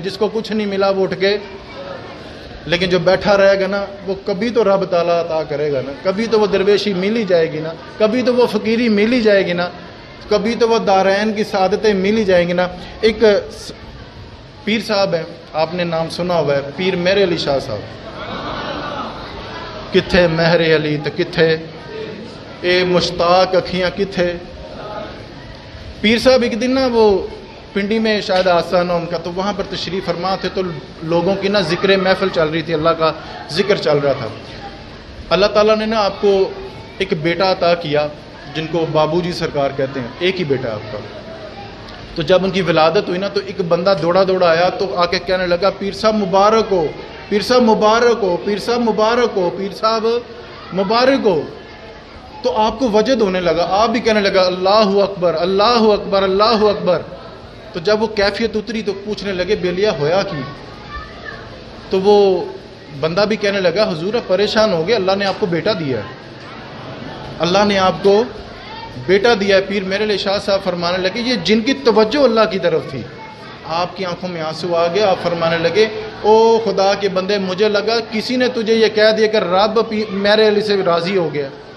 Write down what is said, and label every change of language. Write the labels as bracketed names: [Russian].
[Urdu] جس کو کچھ نہیں ملا وہ اٹھ کے, لیکن جو بیٹھا رہے گا نا وہ کبھی تو رب تعالیٰ عطا کرے گا نا, کبھی تو وہ درویشی مل ہی جائے گی نا, کبھی تو وہ فقیری مل ہی جائے گی نا, کبھی تو وہ دارین کی سعادتیں مل ہی جائیں گی نا. ایک پیر صاحب ہیں, آپ نے نام سنا ہوا ہے, پیر مہر علی شاہ صاحب. [Punjabi] کتھے مہر علی تو کتھے اے مشتاق اکھیاں کتھے. [Urdu] پیر صاحب ایک دن نا وہ پنڈی میں شاید آستانہ ان کا, تو وہاں پر تشریف فرما تھے, تو لوگوں کی نا ذکر محفل چل رہی تھی, اللہ کا ذکر چل رہا تھا. اللہ تعالیٰ نے نا آپ کو ایک بیٹا عطا کیا جن کو بابو جی سرکار کہتے ہیں, ایک ہی بیٹا آپ کا. تو جب ان کی ولادت ہوئی نا تو ایک بندہ دوڑا آیا تو آ کے کہنے لگا پیر صاحب مبارک ہو, پیر صاحب مبارک ہو, پیر صاحب مبارک ہو, پیر صاحب مبارک ہو. تو آپ کو وجد ہونے لگا, آپ بھی کہنے لگا اللہ اکبر اللہ اکبر اللہ اکبر. تو جب وہ کیفیت اتری تو پوچھنے لگے [Punjabi] بیلیا ہویا کی. [Urdu] تو وہ بندہ بھی کہنے لگا حضور پریشان ہو گئے, اللہ نے آپ کو بیٹا دیا ہے, اللہ نے آپ کو بیٹا دیا ہے. پیر میرے لیے شاہ صاحب فرمانے لگے یہ جن کی توجہ اللہ کی طرف تھی, آپ کی آنکھوں میں آنسو آ گئے. آپ فرمانے لگے او خدا کے بندے, مجھے لگا کسی نے تجھے یہ کہہ دیا کہ رب میرے علی سے راضی ہو گیا.